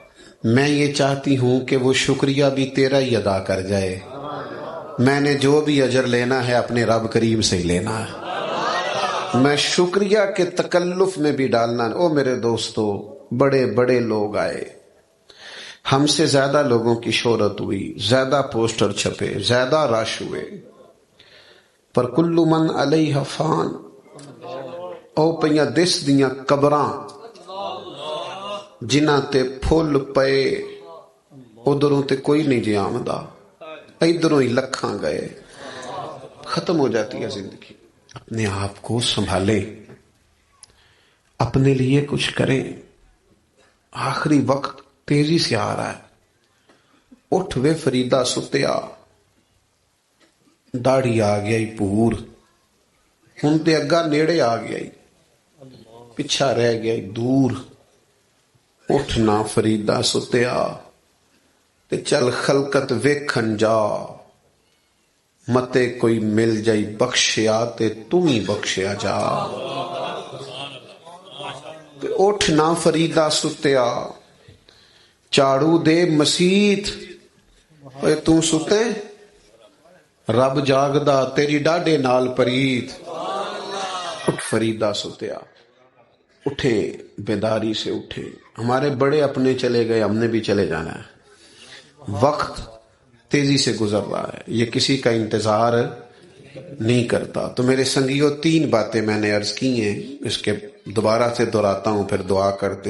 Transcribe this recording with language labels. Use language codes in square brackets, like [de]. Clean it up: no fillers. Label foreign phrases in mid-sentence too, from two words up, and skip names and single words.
[ur] میں یہ چاہتی ہوں کہ وہ شکریہ بھی تیرا ہی ادا کر جائے، میں نے جو بھی اجر لینا ہے اپنے رب کریم سے ہی لینا ہے، میں شکریہ کے تکلف میں بھی ڈالنا۔ او میرے دوستو، بڑے بڑے لوگ آئے، ہم سے زیادہ لوگوں کی شہرت ہوئی، زیادہ پوسٹر چھپے، زیادہ رش ہوئے، پر [ar] کل من علیہ فان، [pa] او پئیاں دس دیاں قبراں جنہاں تے پھول پئے، ادھروں تے کوئی نہیں جی آمدہ، ادھروں ہی لکھاں گئے، [ur] ختم ہو جاتی ہے زندگی۔ اپنے آپ کو سنبھالیں، اپنے لیے کچھ کریں، آخری وقت تیزی سے آ رہا ہے۔ [pa] اٹھ وے فریدہ ستیا، داڑھی آ گیا پور، ہن تے اگا نیڑے آ گیا، پچھا رہ گیا دور۔ اٹھنا فریدہ ستیا تے چل خلقت ویکھن جا، متے کوئی مل جائی بخشیا تے تم ہی بخشیا جا۔ اٹھنا فریدہ ستیا، چاڑو دے مسیت، اے تو ستے رب جاگدا تیری ڈاڈے نال پریت۔ اٹھ فریدہ ستیا، [ur] اٹھے بیداری سے اٹھے۔ ہمارے بڑے اپنے چلے گئے، ہم نے بھی چلے جانا ہے، وقت تیزی سے گزر رہا ہے، یہ کسی کا انتظار نہیں کرتا۔ تو میرے سنگیوں 3 باتیں میں نے عرض کی ہیں، اس کے دوبارہ سے دہراتا ہوں پھر دعا کرتے۔